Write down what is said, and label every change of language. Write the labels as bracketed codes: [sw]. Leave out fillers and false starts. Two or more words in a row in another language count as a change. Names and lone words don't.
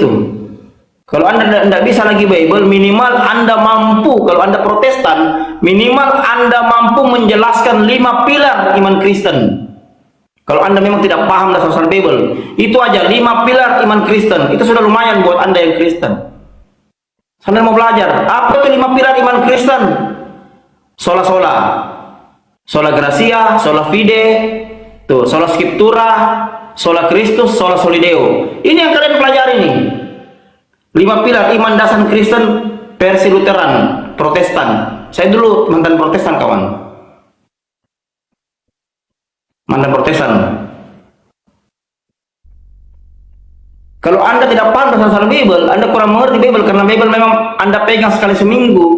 [id] Kalau Anda tidak bisa lagi Bible, minimal Anda mampu, kalau Anda Protestan, minimal Anda mampu menjelaskan 5 pilar iman Kristen. Kalau Anda memang tidak paham dasar Bible, itu aja 5 pilar iman Kristen. Itu sudah lumayan buat Anda yang Kristen. Anda mau belajar, apa itu 5 pilar iman Kristen? [la] Sola Gratia, sola fide, tuh, sola scriptura, sola Christus, sola solideo. [id] Ini yang kalian pelajari nih. 5 pilar iman dasar Kristen versi Lutheran, Protestan. Saya dulu mantan Protestan, kawan. Mantan Protestan. Kalau Anda tidak paham dasar Bible, Anda kurang mengerti Bible, karena Bible memang Anda pegang sekali seminggu.